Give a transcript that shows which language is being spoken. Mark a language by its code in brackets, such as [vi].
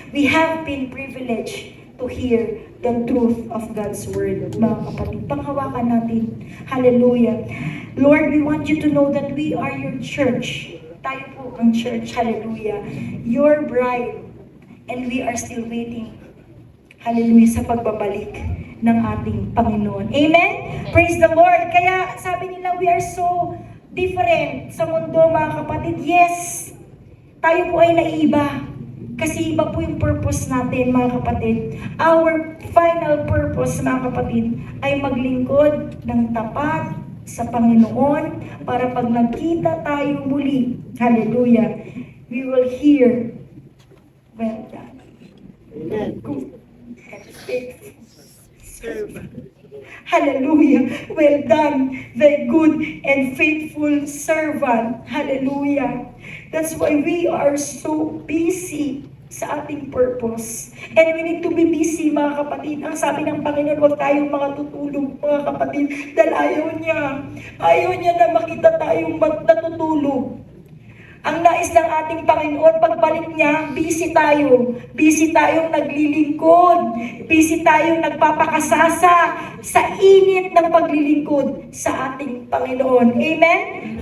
[en] We have been privileged to hear the truth of God's Word, [tl] mga kapatid. Panghawakan natin. [en] Hallelujah. Lord, we want you to know that we are your church. [tl] Tayo po ang church. [en] Hallelujah. Your bride. And we are still waiting. [tl] Hallelujah, sa pagbabalik ng ating Panginoon. [en] Amen? Praise the Lord. [tl] Kaya sabi nila, [en] we are so different [tl] sa mundo, mga kapatid. Yes, tayo po ay naiiba. Kasi iba po yung purpose natin, mga kapatid. [en] Our final purpose, [tl] mga kapatid, ay maglingkod ng tapat sa Panginoon para pag nagkita tayo muli, hallelujah, [en] we will hear, well done, good and faithful servant. Hallelujah. Well done, thy good and faithful servant. Hallelujah. That's why we are so busy [tl] sa ating purpose. [en] And we need to be busy, [tl] mga kapatid. Ang sabi ng Panginoon, huwag tayong mga tutulog, mga kapatid. Dahil ayaw niya na makita tayong natutulog. Ang nais ng ating Panginoon, pagbalik niya, busy tayo. Busy tayong naglilingkod. Busy tayong nagpapakasasa sa init ng paglilingkod sa ating Panginoon. Amen?